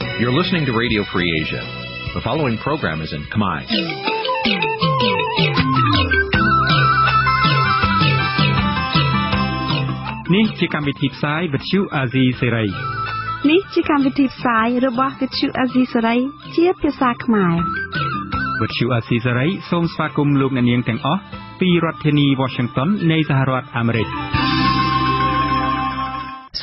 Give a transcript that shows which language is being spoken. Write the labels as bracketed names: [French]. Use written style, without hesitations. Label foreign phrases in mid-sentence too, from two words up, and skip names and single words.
[English] You're listening to Radio Free Asia. The following program is in Khmer. [Khmer] នេះជាកម្មវិធីផ្សាយវិទ្យុអាស៊ីសេរី នេះជាកម្មវិធីផ្សាយរបស់វិទ្យុអាស៊ីសេរីជាភាសាខ្មែរ វិទ្យុអាស៊ីសេរីសូមស្វាគមន៍លោកអ្នកនាងទាំងអស់ពីរដ្ឋធានី Washington នៃសហរដ្ឋអាមេរិកសួ